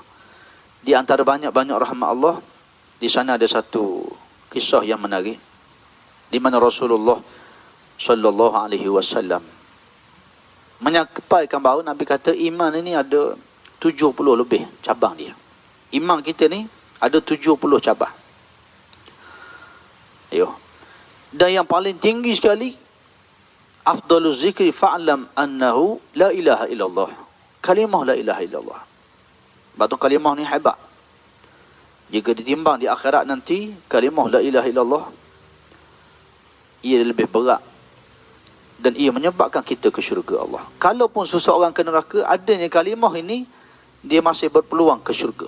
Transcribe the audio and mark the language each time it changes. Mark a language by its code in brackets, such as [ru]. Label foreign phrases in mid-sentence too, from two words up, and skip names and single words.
[ms] Di antara banyak-banyak rahmat Allah, di sana ada satu kisah yang menarik, di mana Rasulullah [ar] صلى الله عليه وسلم [ms] menyampaikan bahawa Nabi kata iman ini ada 70 lebih cabang dia. Iman kita ni ada 70 cabang. Ya. Dan yang paling tinggi sekali, [ar] أفضل الذكر فاعلم أنه لا إله إلا الله. Kalimah لا إله إلا الله. [ms] Batu kalimah ni hebat. Jika ditimbang di akhirat nanti, kalimah [ar] لا إله إلا الله, [ms] ia lebih berat. Dan ia menyebabkan kita ke syurga Allah. Kalaupun seseorang ke neraka, adanya kalimah ini, dia masih berpeluang ke syurga.